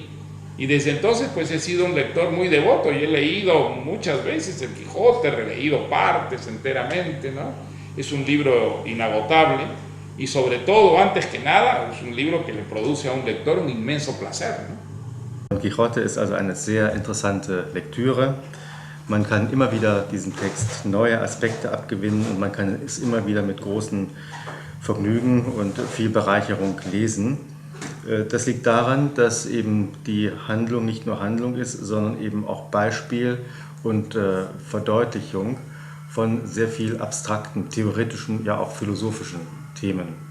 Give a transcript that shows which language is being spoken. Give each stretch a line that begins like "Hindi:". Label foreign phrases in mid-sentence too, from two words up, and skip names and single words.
Spanish: Y desde entonces pues he sido un lector muy devoto y he leído muchas veces el Quijote, releído partes enteramente, ¿no? Es un libro inagotable y sobre todo, antes que nada, es un libro que le produce a un lector un inmenso placer, ¿no?
German: Don Quixote ist also eine sehr interessante Lektüre. Man kann immer wieder diesem Text neue Aspekte abgewinnen und man kann es immer wieder mit großem Vergnügen und viel Bereicherung lesen. Das liegt daran, dass eben die Handlung nicht nur Handlung ist, sondern eben auch Beispiel und Verdeutlichung von sehr viel abstrakten, theoretischen, ja auch philosophischen Themen.